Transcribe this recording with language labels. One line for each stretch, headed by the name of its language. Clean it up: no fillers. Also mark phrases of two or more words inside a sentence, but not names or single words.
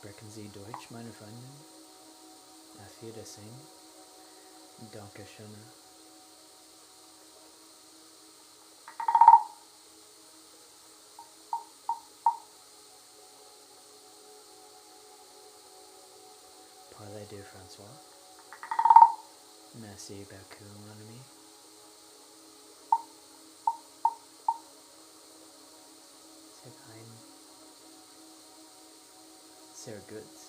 German: Sie Deutsch, meine Freundin? Auf Wiedersehen. Dankeschön.
French: Parlez-vous François? Merci beaucoup, mon ami.
German: Sehr fein. Sehr gut.